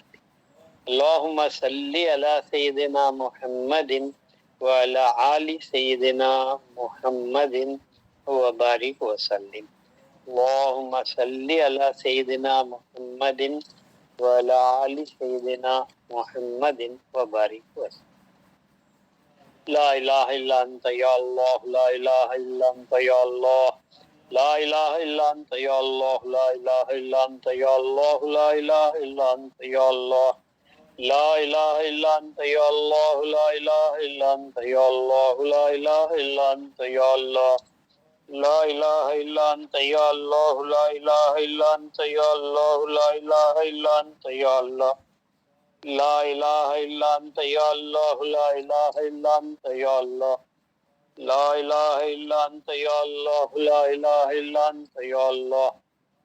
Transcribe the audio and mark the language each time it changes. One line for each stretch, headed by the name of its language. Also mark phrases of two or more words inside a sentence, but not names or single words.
Arabic: اللہم صلی علی سیدنا محمد وعلی آل سیدنا محمد وبارک وسلم۔ اللہم صلی علی سیدنا محمد وعلی آل سیدنا محمد وبارک وسلم۔ لا الہ الا انت یا اللہ، لا الہ الا انت یا اللہ، لا الہ الا انت یا اللہ، لا الہ الا انت یا اللہ، لا الہ الا انت یا اللہ، لا الہ الا انت یا اللہ، لا الہ الا انت یا اللہ، لا الہ الا انت یا اللہ، لا الہ الا انت یا اللہ، لا الہ الا انت یا اللہ، لا الہ الا انت یا اللہ، لا الہ الا انت یا اللہ، لا الہ الا انت یا اللہ، لا الہ الا انت یا اللہ، لا الہ الا انت یا اللہ،